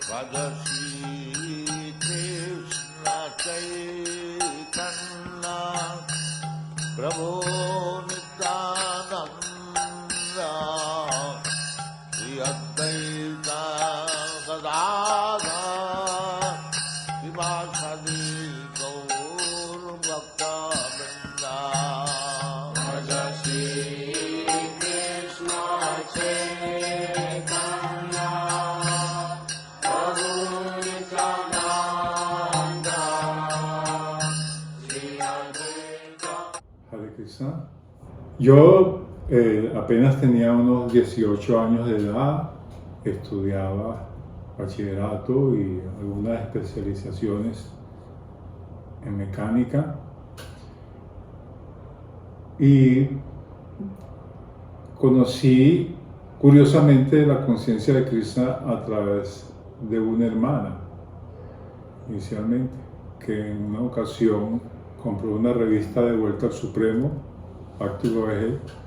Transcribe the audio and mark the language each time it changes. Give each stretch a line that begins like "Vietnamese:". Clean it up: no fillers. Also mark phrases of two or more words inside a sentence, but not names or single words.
Sanskrit: श्री कृष्ण चैतन्य प्रभु नित्यानन्द श्री अद्वैत गदाधर श्रीवासादि गौर भक्त वृन्द श्री कृष्ण चैतन्य प्रभु नित्यानन्द श्री अद्वैत. हरे कृष्ण.
Spanish: Yo apenas tenía unos 18 años de edad, estudiaba bachillerato y algunas especializaciones en mecánica y conocí curiosamente la conciencia de Krishna a través de una hermana inicialmente, que en una ocasión compró una revista de Vuelta al Supremo, Bhakti Voyager,